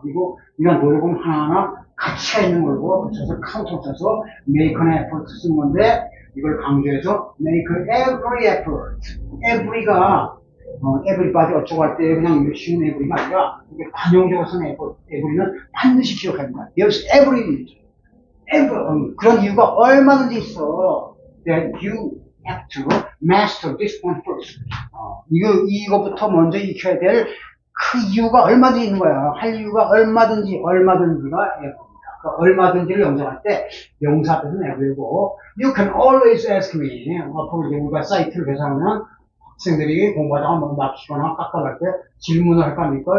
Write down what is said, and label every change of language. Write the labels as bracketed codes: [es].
[ko] 그리고 이런 노력은 하나하나 가치가 있는 걸로 써서 카운터 써서 [en] make an effort [ko] 쓴 건데, 이걸 강조해서 [en] make every effort. [ko] every가 everybody 어쩌고 할 때 그냥 쉬운 every가 아니라 이게 관용적으로 쓰는 every는 반드시 기억해야 됩니다. [en] There's every [ko] 그런 이유가 얼마든지 있어. [en] That you have to master this point first. [ko] 이거부터 먼저 익혀야 될 그 이유가 얼마든지 있는 거야. 할 이유가 얼마든지가 ever입니다. 그 얼마든지를 영작할 때 명사 앞에서는 ever이고, [en] you can always ask me. [ko] 앞으로 이제 우리가 사이트를 개설하면 학생들이 공부하다가 뭐 막히거나 깎아갈 때 질문을 할 거 아닙니까?